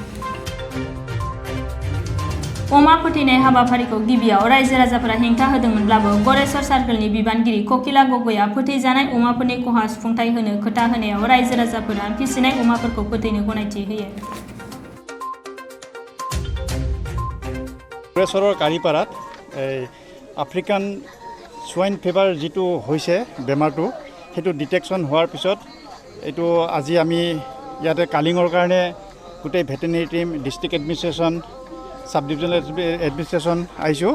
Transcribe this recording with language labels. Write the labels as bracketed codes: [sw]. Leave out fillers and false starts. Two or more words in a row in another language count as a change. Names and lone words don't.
[brx] अमा फोथैनाय हाबाफारिखौ गिबियाव रायजो राजाफोरा हेंथा होदोंमोनब्लाबो गरेस्वर सार्कलनि बिबानगिरि ककिला गगैआ फोथैजानाय अमाफोरनि खहा सुफुंथाय होनो खोथा होनायाव रायजो राजाफोरा फिसिनाय अमाफोरखौ फोथैनो गनायथि होयो। [as] गरेस्वৰৰ কাৰিপাৰাত [en] African swine fever [as] যিটো হৈছে বেমাৰটো সেইটো ডিটেকশ্যন হোৱাৰ পিছত এইটো আজি আমি ইয়াতে কালিঙৰ কাৰণে গোটেই [en] veterinary team district administration sub divisional administration [as] আহিছোঁ।